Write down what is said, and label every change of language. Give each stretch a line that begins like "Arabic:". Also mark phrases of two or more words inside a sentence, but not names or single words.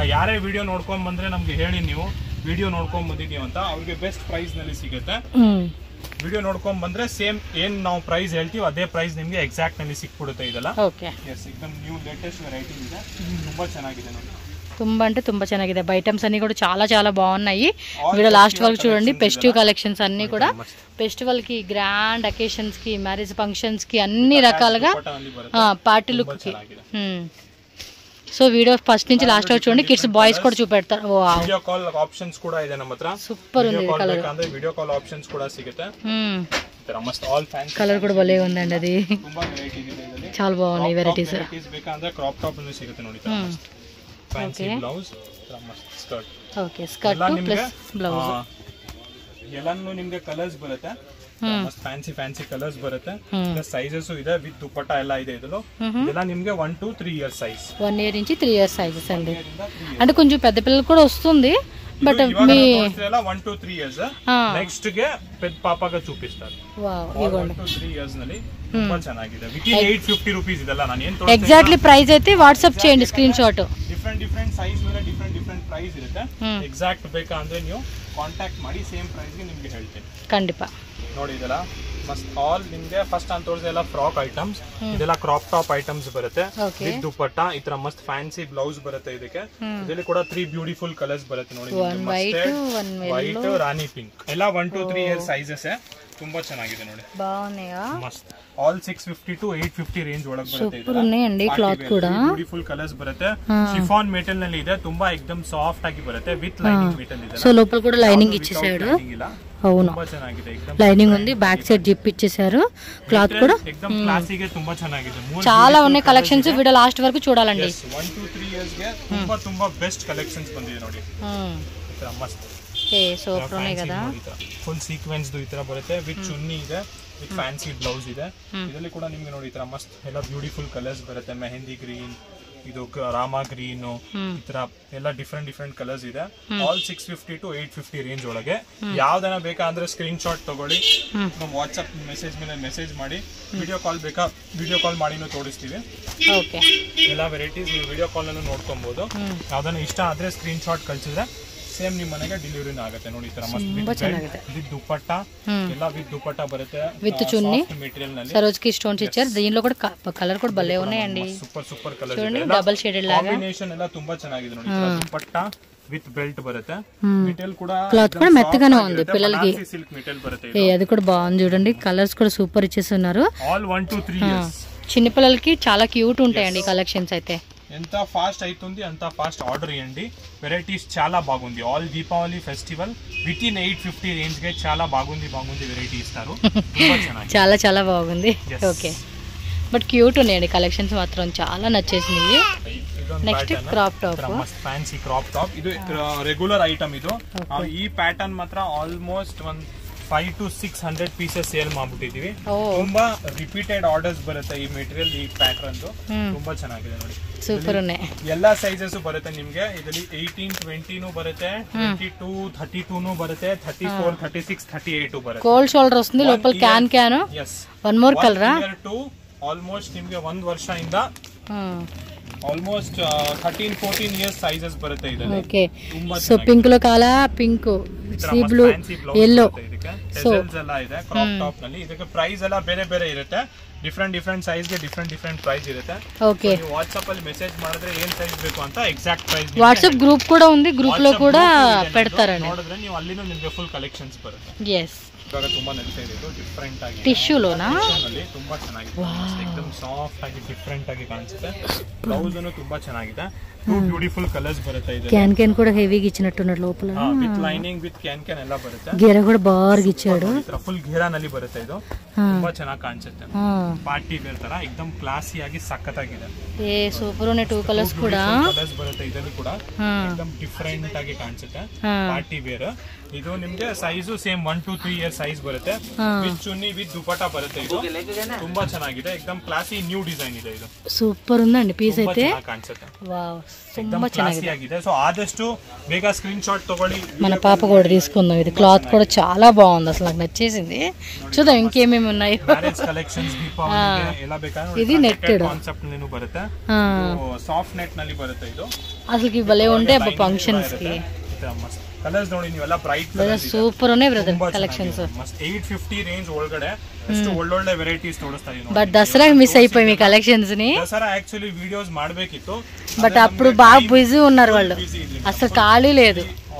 Kannada: ಯಾರೇ ವಿಡಿಯೋ ನೋಡ್ಕೊಂಡ್ ಬಂದ್ರೆ ನಮ್ಗೆ ಹೇಳಿ, ನೀವು ವಿಡಿಯೋ ನೋಡ್ಕೊಂಡ್ ಬಂದಿದೀವಿ ಅಂತ. ಅವ್ರಿಗೆ
English: best price
Kannada: ನಲ್ಲಿ ಸಿಗುತ್ತೆ. ವಿಡಿಯೋ ನೋಡ್ಕೊಂಡ್ ಬಂದ್ರೆ ಸೇಮ್ ಏನ್ ನಾವು ಪ್ರೈಸ್ ಹೇಳ್ತೀವಿ ಅದೇ ಪ್ರೈಸ್ ನಿಮ್ಗೆ ಎಕ್ಸಾಕ್ಟ್ ನಲ್ಲಿ ಸಿಕ್ಬಿಡುತ್ತೆ ಇದೆಲ್ಲ. ಎಕ್ದಮ್
English: new latest variety
Kannada: ಇದೆ. ತುಂಬಾ ಚೆನ್ನಾಗಿದೆ ನೋಡಿ. ತುಂಬಾ అంటే ತುಂಬಾ ಚೆನ್ನಾಗಿದೆ.
Telugu: ఐటమ్స్ అన్ని కూడా చాలా బాగున్నాయి.
English: video last
Telugu: వరకు చూడండి.
English: festive collections
Telugu: అన్ని కూడా ఫెస్టివల్ కి,
English: grand occasions
Telugu: కి,
English: marriage functions
Telugu: కి అన్ని రకాలుగా
English: party look
Telugu: కి
English: so video first
Telugu: నుంచి లాస్ట్ వరకు చూడండి.
English: kids boys
Telugu: కూడా చూపెడతారు.
English: video call options
Kannada: ಕೂಡ ಇದೆ ನಮ್ಮ ಹತ್ರ.
Telugu: సూపర్ ఉంది కలర్.
Kannada: ಅಂದ್ರೆ
English: video call options
Kannada: ಕೂಡ ಸಿಗುತ್ತೆ. ಮಸ್ತ್
English: all fancy
Telugu: కలర్ కూడా భలే ఉందండి. అది
Kannada: ತುಂಬಾ ವೆರೈಟಿ ಇದೆ ಇದರಲ್ಲಿ.
Telugu: చాలా బాగున్నాయి వెరైటీస్.
Kannada: ಬೇಕಂದ್ರೆ
English: crop top
Kannada: ಅನ್ನು ಸಿಗುತ್ತೆ ನೋಡಿ.
English: fancy blouse
Kannada: ಮಸ್ತ್ ಸ್ಕರ್ಟ್.
English: okay skirt plus blouse.
Kannada: ಎಲ್ಲಾನು ನಿಮಗೆ ಕಲರ್ಸ್ ಬರುತ್ತೆ. ಮಸ್ತ್
English: fancy colours
Kannada: ಬರುತ್ತೆ.
English: plus sizes
Kannada: ಇದೆ ವಿತ್ ದುಪಟ್ಟ ಎಲ್ಲ ಇದೆ. ಇದೆಲ್ಲ ನಿಮಗೆ
English: 1 to 3 years size.
Telugu: 1 year నుంచి
English: 3 years sizes
Telugu: అండి. అంటే కొంచెం పెద్ద పిల్లలు కూడా వస్తుంది. బట్ మీ
English: 1 to 3 years next
Telugu: ಗೆ పెద్ద పాపగా చూపిస్తారు. వావ్
English: 1 to 3 years
Kannada: ನಲ್ಲಿ ತುಂಬಾ ಚೆನ್ನಾಗಿದೆ.
English: with 850 rupees
Kannada: ಇದೆಲ್ಲ ನಾನು ಏನು ತೋರಿಸ್ತೀನಿ.
English: exactly price
Kannada: అయితే ವಾಟ್ಸ್ಆಪ್ చేయండి
English: screen shot. different size
Kannada: ಮೇಲೆ
English: different price
Kannada: ಇರುತ್ತೆ. ಎಕ್ಸಾಕ್ಟ್ ಬೇಕಾ ಅಂದ್ರೆ ನೀವು ಕಾಂಟ್ಯಾಕ್ಟ್ ಮಾಡಿ
English: same price
Kannada: ಗೆ ನಿಮಗೆ ಹೇಳ್ತೀನಿ. ಖಂಡಿತ ನೋಡಿ ಇದೆಲ್ಲ ಮಸ್ತ್ ಆಲ್ ನಿಮಗೆ ಫಸ್ಟ್ ಅಂತ ತೋರಿಸಿದೆಲ್ಲ
English: frock items.
Kannada: ಇದೆಲ್ಲ
English: crop top items
Kannada: ಬರುತ್ತೆ ವಿತ್ ದುಪಟ್ಟ. ಈ ತರ ಮಸ್ತ್
English: fancy blouse
Kannada: ಬರುತ್ತೆ ಇದಕ್ಕೆ. ಇದರಲ್ಲಿ ಕೂಡ 3
English: beautiful colours
Kannada: ಬರುತ್ತೆ ನೋಡಿ. ವೈಟ್ ರಾಣಿ ಪಿಂಕ್ ಎಲ್ಲ
English: 1 to 3 year sizes.
Kannada: ತುಂಬಾ ಚೆನ್ನಾಗಿದೆ ನೋಡಿ.
Telugu: బాగున్నాయా?
Kannada: ಮಸ್ತ್ ಆಲ್
English: 650 to 850 range
Kannada: ಒಳಗೆ ಬರುತ್ತೆ.
Telugu: ಸೂಪರ್ ఉన్నాయండి ಕ್ಲಾತ್ ಕೂಡ.
English: beautiful colours
Kannada: ಬರುತ್ತೆ.
English: chiffon material
Kannada: ನಲ್ಲಿ ಇದೆ. ತುಂಬಾ ಎಕ್ದಮ್ ಸಾಫ್ಟ್ ಆಗಿ ಬರುತ್ತೆ
English: with lining material
Kannada: ಇದೆ.
Telugu: సో లోపల కూడా లైనింగ్ ఇచ్చేసాడు. అవును
Kannada: ತುಂಬಾ ಚೆನ್ನಾಗಿದೆ.
Telugu: లైనింగ్ ఉంది.
English: back side zip
Telugu: ఇచ్చేసారు. క్లాత్ కూడా
Kannada: ఎక్దమ్ క్లాసిక్ గా ತುಂಬಾ ಚೆನ್ನಾಗಿದೆ.
Telugu: చాలా ఉన్నాయి కలెక్షన్స్. వీడియో లాస్ట్ వరకు చూడాలండి.
English: 1 to 3 years
Kannada: ಗೆ ತುಂಬಾ
English: best collections
Kannada: ಬಂದಿದೆ ನೋಡಿ. ಮಸ್ತ್
Telugu: ಸೂಪರ್ ఉన్నాయి కదా.
English: full sequence
Kannada: ಈ ತರ ಬರುತ್ತೆ ವಿತ್ ಚುನ್ನಿ ಇದೆ ವಿತ್
English: fancy blouse
Kannada: ಇದೆ. ಇದರಲ್ಲಿ ಕೂಡ ನಿಮಗೆ ನೋಡಿ ಈ ತರ ಮಸ್ತ್ ಎಲ್ಲ
English: beautiful colours
Kannada: ಬರುತ್ತೆ. ಮೆಹಂದಿ ಗ್ರೀನ್, ಇದು ರಾಮಾ ಗ್ರೀನ್, ಈ ತರ ಎಲ್ಲ
English: different colours
Kannada: ಇದೆ.
English: all 650 to 850 range
Kannada: ಒಳಗೆ. ಯಾವ್ದನ ಬೇಕಾ ಅಂದ್ರೆ
English: screen shot
Kannada: ತಗೊಳ್ಳಿ. ನಮ್ಮ
English: WhatsApp message
Kannada: ಮೇಲೆ ಮೆಸೇಜ್ ಮಾಡಿ.
English: video call
Kannada: ಬೇಕಾ
English: video call
Kannada: ಮಾಡಿನೂ ತೋರಿಸ್ತೀವಿ. ಎಲ್ಲ ವೆರೈಟೀಸ್ ನೀವು
English: video call
Kannada: ಅನ್ನು ನೋಡ್ಕೊಬಹುದು. ಯಾವ್ದನ್ನ ಇಷ್ಟ ಆದ್ರೆ
English: screen shot
Kannada: ಕಳ್ಸಿದ್ರೆ ಸೇಮ್ ನಿಮ್ಮ ಮನೆಗೆ ಡೆಲಿವರಿನ ಆಗುತ್ತೆ ನೋಡಿ. ಈ ತರ ಮಸ್ತ್ ವಿತ್ ದುಪಟ್ಟ ಎಲ್ಲ ವಿತ್ ದುಪಟ್ಟ ಬರುತ್ತೆ
Telugu: విత్ చున్నీ
Kannada: మెటీరియల్ ನಲ್ಲಿ.
Telugu: సరోజ్కి స్టోన్స్ ఇచ్చారు. దీనిలో కూడా కలర్ కూడా భలే ఉన్నాయండి.
English: super colour
Telugu: చూడండి
English: double shaded
Telugu: లాగా.
Kannada: కాంబినేషన్ ಎಲ್ಲ ತುಂಬಾ ಚೆನ್ನಾಗಿದೆ ನೋಡಿ. ದುಪಟ್ಟ విత్ ಬೆಲ್ಟ್ ಬರುತ್ತೆ.
Telugu: మెటీరియల్ కూడా క్లాత్ కూడా మెత్తగానే ఉంది పిల్లలకి.
English: silk material
Telugu: బರುತ್ತೆ. అది కూడా బాగుంది చూడండి. కలర్స్ కూడా సూపర్ ఇచ్చేస్తున్నారు.
English: all 1 to 3 years.
Telugu: చిన్న పిల్లలకి చాలా క్యూట్ ఉంటాయండి కలెక్షన్స్ అయితే. ఎంత ఫాస్ట్ అవుతుంది అంత
English: fast order
Telugu: చేయండి. వెరైటీస్ చాలా బాగుంది. ఆల్ దీపావళి
English: festival within 850 range
Telugu: ಗೆ చాలా బాగుంది వెరైటీ ఇస్తారు. చాలా బాగుంది.
English: okay but cute
Telugu: ఉన్నాయండి కలెక్షన్స్ మాత్రం చాలా నచ్చేసినాయి.
English: next crop top మస్త్ fancy crop top.
Kannada: ಇದು
English: regular item.
Kannada: ಇದು ಈ ಪ್ಯಾಟರ್ನ್ ಮಾತ್ರ ಆಲ್ಮೋಸ್ಟ್
English: 5 to 600 pieces sale
Kannada: ಮಾಡ್ಬಿಟ್ಟಿದೀವಿ. ತುಂಬಾ
English: repeated orders
Kannada: ಬರುತ್ತೆ ಈ ಮೆಟೀರಿಯಲ್. ಈ ಪ್ಯಾಟರ್ನ್ ತುಂಬಾ ಚೆನ್ನಾಗಿದೆ ನೋಡಿ.
Telugu: ಸೂಪರ್ ఉన్నాయి.
Kannada: ಎಲ್ಲಾ ಸೈಜಸ್ ಬರುತ್ತೆ ನಿಮ್ಗೆ. ಇದರಲ್ಲಿ 18, 20 ಬರುತ್ತೆ, 22, 32 ಬರುತ್ತೆ, 34, 36, 38 ಬರುತ್ತೆ.
English: cold shoulder
Telugu: వస్తుంది. లోపల
English: can one more colour
Kannada: ఆల్మోస్ట్ నిಮಗೆ 1 ವರ್ಷದಿಂದ ಆಲ್ಮೋಸ್ಟ್
English: 13-14 years sizes
Kannada: ಬರುತ್ತೆ ಇದರಲ್ಲಿ.
English: okay so pink లో ಕಾಲಾ ಪಿಂಕ್, sea blue, yellow
Kannada: ಎಲ್ಲ ಇದೆ
English: crop top
Kannada: ನಲ್ಲಿ. ಇದಕ್ಕೆ ಪ್ರೈಸ್ ಎಲ್ಲ ಬೇರೆ ಇರುತ್ತೆ.
English: different size
Kannada: ಗೆ
English: different price
Kannada: ಇರುತ್ತೆ. ಓಕೆ ವಾಟ್ಸ್ಆಪ್ ಅಲ್ಲಿ ಮೆಸೇಜ್ ಮಾಡಿದ್ರೆ ಏನ್ ಸೈಜ್ ಬೇಕು ಅಂತ ಎಕ್ಸಾಕ್ಟ್ ಪ್ರೈಸ್.
English: WhatsApp group
Kannada: ಕೂಡ ఉంది. ಗ್ರೂಪ್
Telugu: లో కూడా పెడతారండి.
Kannada: ನೋಡಿದ್ರೆ ನೀವು ಅಲ್ಲಿನೂ ನಿಮಗೆ
English: full collections
Kannada: ಬರುತ್ತೆ. ಎಸ್ ಇವಾಗ ತುಂಬಾ ನಡೀತಾ ಇದೆ. ಇದು ಡಿಫರೆಂಟ್ ಆಗಿ
Telugu: ಟಿಶ್ಯೂಲೋನಾ
Kannada: ತುಂಬಾ ಚೆನ್ನಾಗಿದೆ. ಎಕ್ದಮ್ ಸಾಫ್ಟ್ ಆಗಿ ಡಿಫರೆಂಟ್ ಆಗಿ ಕಾಣಿಸುತ್ತೆ. ಬ್ಲೌಸ್ ಅನ್ನು ತುಂಬಾ ಚೆನ್ನಾಗಿದೆ.
English: beautiful colours
Kannada: ಬರುತ್ತೆ. ಇದು
Telugu: క్యాన్ కూడా హెవీగా ఇచ్చినట్టున్నారు లోపల.
English: with lining with can
Kannada: ಎಲ್ಲ ಬರುತ್ತೆ.
Telugu: గేరా కూడా బార్గా ఇచ్చాడు.
Kannada: ಫುಲ್ ಘೇರಾ ನಲ್ಲಿ ಬರುತ್ತೆ. ಇದು ತುಂಬಾ ಚೆನ್ನಾಗಿ ಕಾಣಿಸುತ್ತೆ.
English: party wear
Kannada: ತರ ಎಕ್ದಮ್ ಕ್ಲಾಸಿ ಆಗಿ ಸಕ್ಕತ್ತಾಗಿದೆ. ಸೂಪರ್ ఉన్నాయి. 2 ಕಲರ್ಸ್ ಕೂಡ ಕಲರ್ಸ್ ಬರುತ್ತೆ. ಇದರಲ್ಲಿ ಕೂಡ ಎಕ್ದಮ್ ಡಿಫರೆಂಟ್ ಆಗಿ ಕಾಣಿಸುತ್ತೆ.
English: party wear.
Kannada: ಇದು ನಿಮ್ಗೆ ಸೈಜು ಸೇಮ್
English: 1 to 3 year size
Kannada: ಬರುತ್ತೆ. ವಿತ್ ಚುನ್ನಿ ವಿತ್ ದುಪಟ್ಟ ಬರುತ್ತೆ. ಇದು ತುಂಬಾ ಚೆನ್ನಾಗಿದೆ. ಎಕ್ದಮ್
English: classy new design
Kannada: ಇದೆ. ಇದು
Telugu: ಸೂಪರ್ ఉందండి పీస్ అయితే.
Kannada: ಕಾಣಿಸುತ್ತೆ. వావ్ ತುಂಬಾ ಚೆನ್ನಾಗಿದೆ. సో ఆదಷ್ಟು ಬೇಗ
English: screen shot
Kannada: తಗೊಳ್ಳಿ.
Telugu: మన పాప కూడా తీసుకుందాం. ఇది క్లాత్ కూడా చాలా బాగుంది. అసలు నాకు నచ్చేసింది. చూద్దాం ఇంకేమేమి ఉన్నాయి.
English: marriage collections
Telugu: దీపావళిಗೆ ఎలా ಬೇಕಾದ್ರೆ ఇది నెట్టెడ్
Kannada: కాన్సెప్ట్ ನೇನು ಬರುತ್ತೆ.
English: soft net
Kannada: ನಲ್ಲಿ ಬರುತ್ತೆ. ಇದು
Telugu: అసలుకి భలే ఉంటాయి ఫంక్షన్స్ కి.
Kannada: ಕಲರ್ಸ್ ನೋಡಿ ನೀವೆಲ್ಲ ಬ್ರೈಟ್
Telugu: ಸೂಪರ್ ఉన్నాయి
English: brother collections.
Kannada: 850 ರೇಂಜ್ ಒಳಗಡೆ ಎಷ್ಟು ಒಳ್ಳೊಳ್ಳೆ ವೆರೈಟೀಸ್ ತೋರಿಸ್ತಾ ಇದೀನಿ.
Telugu: బట్ దసరా మిస్ అయిపోయి మీ కలెక్షన్స్ ని. దసరా
English: actually videos
Telugu: ಮಾಡಬೇಕಿತ್ತು. బట్ అప్పుడు బాగా బిజీ ఉన్నారు వాళ్ళు. అసలు ఖాళీ లేదు.